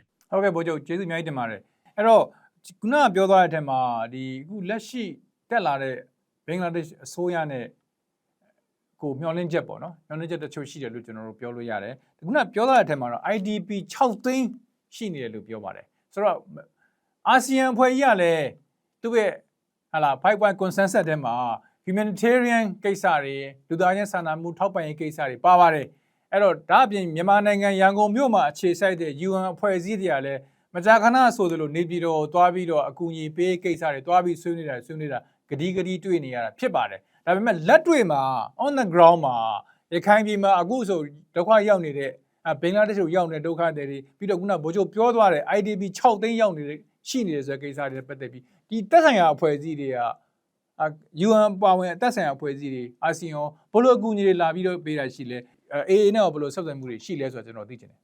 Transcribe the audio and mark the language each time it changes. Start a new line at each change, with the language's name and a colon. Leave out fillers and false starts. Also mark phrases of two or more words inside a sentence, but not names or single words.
Burmese: ဟုတ်ကဲ့ဗိုလ်ချုပ်ကျေးဇူးအများကြီးတင်ပါတယ်အဲ့တော့ခုနကပြောသွားတဲ့အထက်မှာဒီအခုလက်ရှိတက်လာတဲ့ဘင်္ဂလားဒေ့ရှ်အစိုးရနဲ့ကိုမျှော်လင့်ချက်ပေါ့နော်မျှော်လင့်ချက်တချို့ရှိတယ်လို့ကျွန်တော်တို့ပြောလို့ရတယ်ခုနပြောသွားတဲ့အထက်မှာတော့ IDP 6 သိန်းရှိနေ တယ်လို့ပြောပါတယ်ဆိုတော့အာဆီယံအဖွဲ့ကြီးကလည်းသူ့ရဲ့ဟာလာ
English: 5 point consensus
Burmese: ထဲမှာ humanitarian ကိစ္စတွေလူသားချင်းစာနာမှုထောက်ပံ့ရေးကိစ္စတွေပါပါတယ်အဲ့တော့ဒါအပြင်မြန်မာ နိုင်ငံရန်ကုန်မြို့မှာအခြေစိုက်တဲ့ UN အဖွဲ့အစည်းတွေကလည်းမကြာခဏဆိုသလိုနေပြည်တော်ကိုသွားပြီးတော့အကူအညီပေးကိစ္စတွေ သွားပြီးဆွေးနွေးတာဂဒီတွေ့နေရတာဖြစ်ပါတယ်ဒါပေမဲ့လက်တွေ့မှာ
English: on the ground
Burmese: မှာရခိုင်ပြည်မှာအခုဆိုဒုက္ခရောက်နေတဲ့ဘင်္ဂလားဒေ့ရှ်ကိုရောက်နေတဲ့ဒုက္ခတွေပြီးတော့ခုနဗိုလ်ချုပ်ပြောသွားတဲ့ IDP 6 သိန်းရောက်နေတဲ့ရှိနေတဲ့ဆိုတဲ့ကိစ္စတွေပတ်သက်ပြီးဒီတက်ဆိုင်ရာအဖွဲ့အစည်းတွေက UN ပါဝင်တက်ဆိုင်ရာအဖွဲ့အစည်းတွေအာဆီယံဘလို့အကူအညီတွေလာပြီးတော့ပေးတာရှိလဲ AA နဲ့ဘလို့ဆက်သွယ်မှုတွေရှိလဲဆိုတော့ကျွန်တော်သိချင်တယ်